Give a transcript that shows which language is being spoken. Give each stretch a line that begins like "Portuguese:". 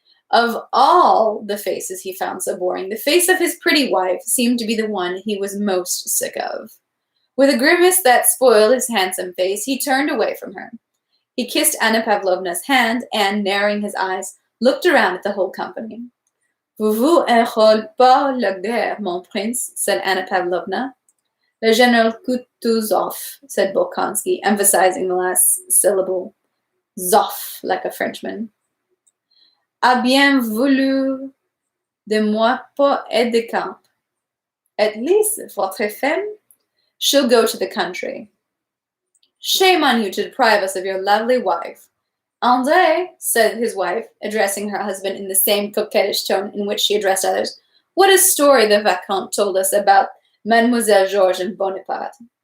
English: Of all the faces he found so boring, the face of his pretty wife seemed to be the one he was most sick of. With a grimace that spoiled his handsome face, he turned away from her. He kissed Anna Pavlovna's hand and, narrowing his eyes, looked around at the whole company.
French: Vous vous enrôlez pas la guerre, mon prince,
English: said
French: Anna Pavlovna. Le général
English: Kutuzov, said Bolkonsky, emphasizing the last syllable.
French: Zoff,
English: like a Frenchman.
French: A bien voulu de moi pour aide de camp.
English: At least
French: votre femme,
English: she'll go to the country. Shame on you to deprive us of your lovely wife. André, said his wife, addressing her husband in the same coquettish tone in which she addressed others, what a story the Vicomte told us about Mademoiselle Georges and Bonaparte.